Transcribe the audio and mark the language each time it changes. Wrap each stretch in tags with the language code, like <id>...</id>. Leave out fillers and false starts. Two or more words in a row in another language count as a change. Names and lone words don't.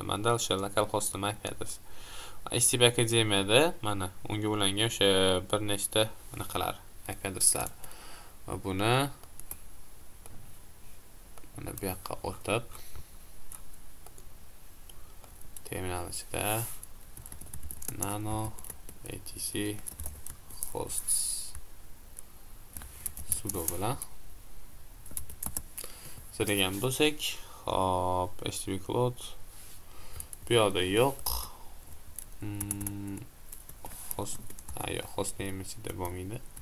<uz>Menda o'sha lokal hostning IP adresi. HTTP Akademiyada mana unga ulangan o'sha bir nechta anaqalar, IP adreslar. Va buni mana bu yoqqa o'tib terminal ichida nano etc hosts sudo bilan so'ragan bo'lsak, hop, HTTP cloud bu yoqda yo'q. Hostname ichida bo'lmaydi.</uz>